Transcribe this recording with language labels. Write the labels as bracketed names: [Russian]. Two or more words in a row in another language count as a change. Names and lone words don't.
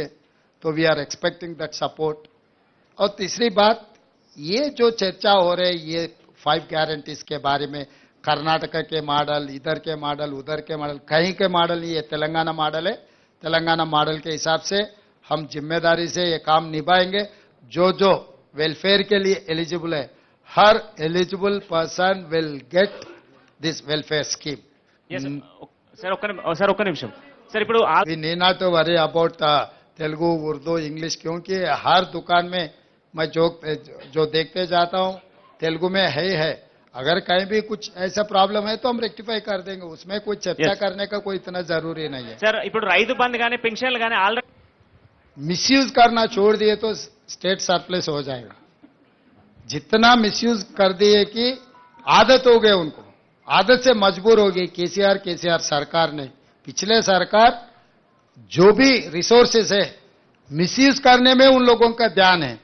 [Hindi] तो [English] we are expecting that support. [Hindi] और तीसरी बात, ये जो चर्चा हो रही है ये 5 गारंटीज के बारे में, कर्नाटक के मॉडल, इधर के मॉडल, उधर के मॉडल, कहीं के मॉडल नहीं, ये तेलंगाना मॉडल है। तेलंगाना मॉडल के हिसाब से हम जिम्मेदारी से ये काम निभाएंगे। जो जो वेलफेयर के लिए एलिजिबल है, हर [English] eligible person will get this welfare scheme. [Telugu] सर ఒక్క నిమిషం सर, ఇప్పుడు [English] we need not to worry about [Hindi] तेलुगु, उर्दू, इंग्लिश, क्योंकि हर दुकान में मैं जो देखते जाता हूँ तेलुगु में है। अगर कहीं भी कुछ ऐसा प्रॉब्लम है तो हम रेक्टिफाई कर देंगे। उसमें कोई चर्चा करने का कोई इतना जरूरी नहीं है। सर, [Telugu] ఇప్పుడు రైతు బంద్ గానీ పెన్షన్లు గానీ ఆల్రెడీ [Hindi] मिसयूज करना छोड़ दिए तो स्टेट सरप्लस हो जाएगा। जितना मिसयूज कर दिए कि आदत हो गए, उनको आदत से मजबूर हो गई। केसीआर सरकार ने, पिछले सरकार जो भी रिसोर्सेस है मिसयूज करने में उन लोगों का ध्यान है।